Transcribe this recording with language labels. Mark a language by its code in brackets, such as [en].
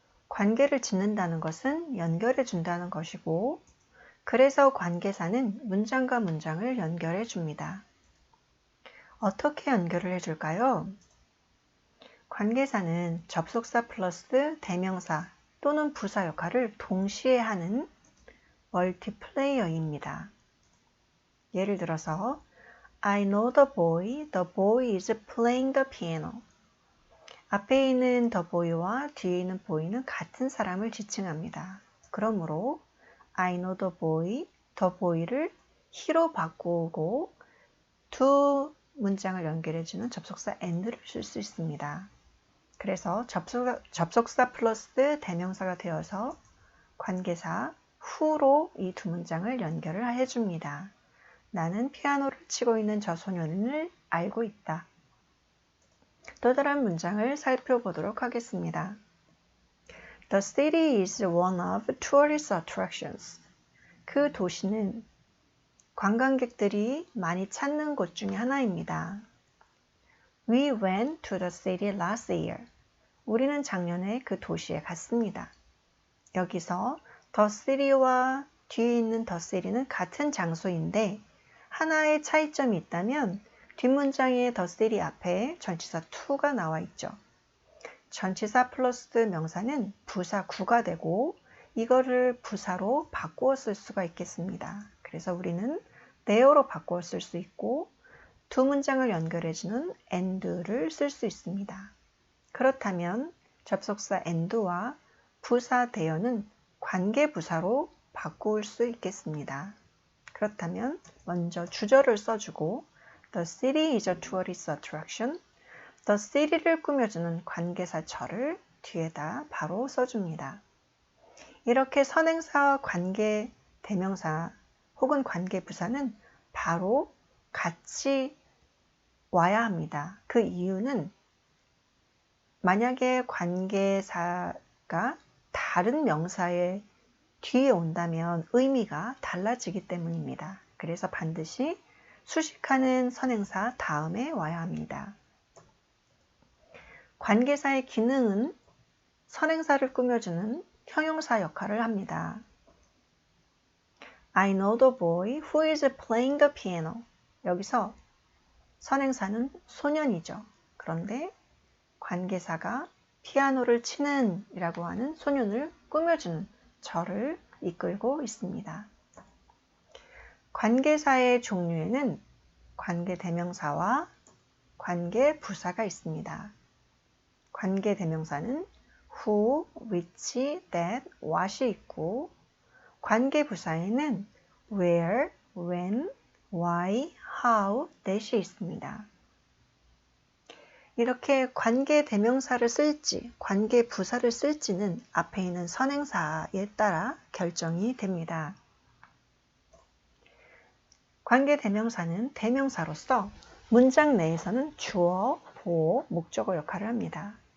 [ko] 관계를 짓는다는 것은 연결해 준다는 것이고, 그래서 관계사는 문장과 문장을 연결해 줍니다. 어떻게 연결을 해줄까요? 관계사는 접속사 플러스 대명사 또는 부사 역할을 동시에 하는 멀티플레이어입니다. 예를 들어서 [en] I know the boy is playing the piano. [ko] 앞에 있는 the boy와 뒤에 있는 boy는 같은 사람을 지칭합니다. 그러므로 [en] I know the boy [ko] 를 he로 바꾸고 두 문장을 연결해주는 접속사 and를 쓸 수 있습니다. 그래서 접속사 플러스 대명사가 되어서 관계사 who로 이 두 문장을 연결을 해줍니다. 나는 피아노를 치고 있는 저 소년을 알고 있다. 또 다른 문장을 살펴보도록 하겠습니다. [en] The city is one of tourist attractions. [ko] 그 도시는 관광객들이 많이 찾는 곳 중에 하나입니다. [en] We went to the city last year. [ko] 우리는 작년에 그 도시에 갔습니다. 여기서 the city와 뒤에 있는 the city는 같은 장소인데 하나의 차이점이 있다면 뒷문장의 the city 앞에 전치사 to가 나와 있죠. 전치사 플러스 명사는 부사 구가 되고 이거를 부사로 바꾸어 쓸 수가 있겠습니다. 그래서 우리는 there로 바꾸어 쓸 수 있고 두 문장을 연결해주는 and를 쓸 수 있습니다. 그렇다면 접속사 and와 부사 there는 관계부사로 바꿀 수 있겠습니다. 그렇다면 먼저 주절을 써주고 [en] The city is a tourist attraction. [ko] The city를 꾸며주는 관계사절을 뒤에다 바로 써줍니다. 이렇게 선행사와 관계 대명사 혹은 관계부사는 바로 같이 와야 합니다. 그 이유는 만약에 관계사가 다른 명사의 뒤에 온다면 의미가 달라지기 때문입니다. 그래서 반드시 수식하는 선행사 다음에 와야 합니다. 관계사의 기능은 선행사를 꾸며주는 형용사 역할을 합니다. [en] I know the boy who is playing the piano. [ko] 여기서 선행사는 소년이죠. 그런데 관계사가 피아노를 치는 이라고 하는 소년을 꾸며주는 저를 이끌고 있습니다. 관계사의 종류에는 관계대명사와 관계부사가 있습니다. 관계대명사는 who, which, that, what이 있고 관계부사에는 where, when, why, how, that이 있습니다. 이렇게 관계대명사를 쓸지 관계부사를 쓸지는 앞에 있는 선행사에 따라 결정이 됩니다. 관계대명사는 대명사로서 문장 내에서는 주어, 보어, 목적어 역할을 합니다.